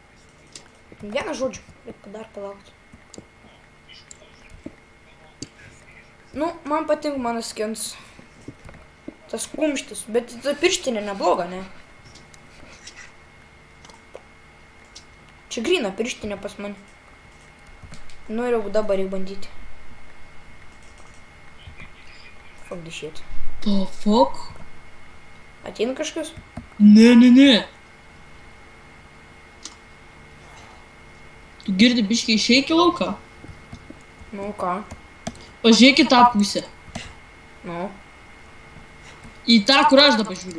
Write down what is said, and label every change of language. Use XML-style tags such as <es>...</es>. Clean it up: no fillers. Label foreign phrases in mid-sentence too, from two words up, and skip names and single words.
<lt>Vieną žodžių, reikia dar palaukti. Nu, man patinka mano skins. Tas kumštis, bet ta pirštinė nebloga, ne? Čia gryna pirštinė pas mane. Nu ir jau dabar reikia bandyti.</lt> <en>Fuck the shit. The fuck?</en> <lt>Ateina kažkas? Ne. Tu girdi biškai išeik į lauką? Nu ką? Pažiūrėk į tą pusę. Nu. Į tą, kur aš dabar žiūriu.</lt>